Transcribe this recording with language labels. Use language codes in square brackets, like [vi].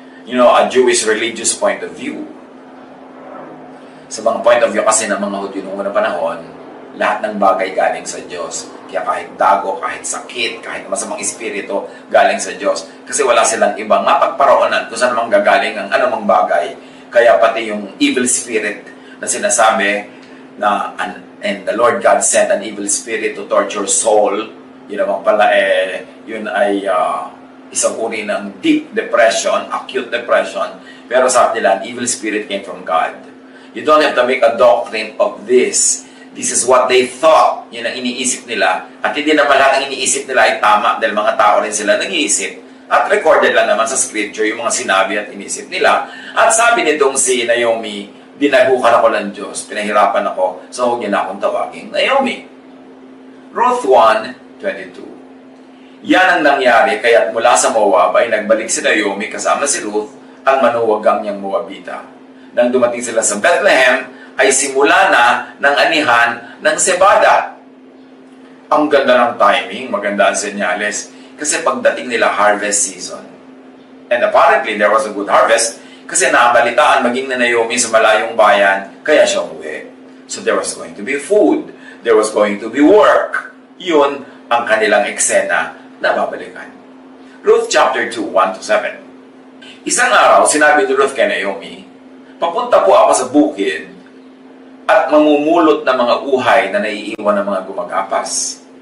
[en] a Jewish religious point of view. [tl] Sa mga point of view kasi ng mga Hudyo noong unang panahon, lahat ng bagay galing sa Diyos. Kaya kahit dago, kahit sakit, kahit masamang espiritu, galing sa Diyos. Kasi wala silang ibang mapagparoonan kung saan mang gagaling ang anumang bagay. Kaya pati yung evil spirit na sinasabi na [en] and the Lord God sent an evil spirit to torture soul, [tl] yun naman pala yun ay isang uri ng deep depression, acute depression. Pero sa nila, [en] an evil spirit came from God. You don't have to make a doctrine of this. This is what they thought. [tl] Yun ang iniisip nila. At hindi naman lahat ang iniisip nila ay tama dahil mga tao rin sila nag-iisip. At recorded lang naman sa scripture yung mga sinabi at inisip nila. At sabi nitong si Naomi, dinagukan ako ng Diyos, pinahirapan ako, so huwag niya na akong tawagin Naomi. [en] Ruth 1:22. [tl] Yan ang nangyari, kaya't mula sa Moab ay nagbalik si Naomi kasama si Ruth, ang manuwagang niyang Moabita. Nang dumating sila sa Bethlehem, ay simula na ng anihan ng sebada. Ang ganda ng timing, maganda ang senyales. Kasi pagdating nila harvest season. [en] And apparently, there was a good harvest [tl] kasi naabalitaan maging na Naomi sa malayong bayan, kaya siya umuwi. [en] So there was going to be food. There was going to be work. [tl] Yun ang kanilang eksena na babalikan. Ruth chapter 2, 1-7. Isang araw, sinabi ni Ruth kay Naomi, papunta po ako sa bukid at mamumulot ng mga uhay na naiiwan ng mga gumagapas.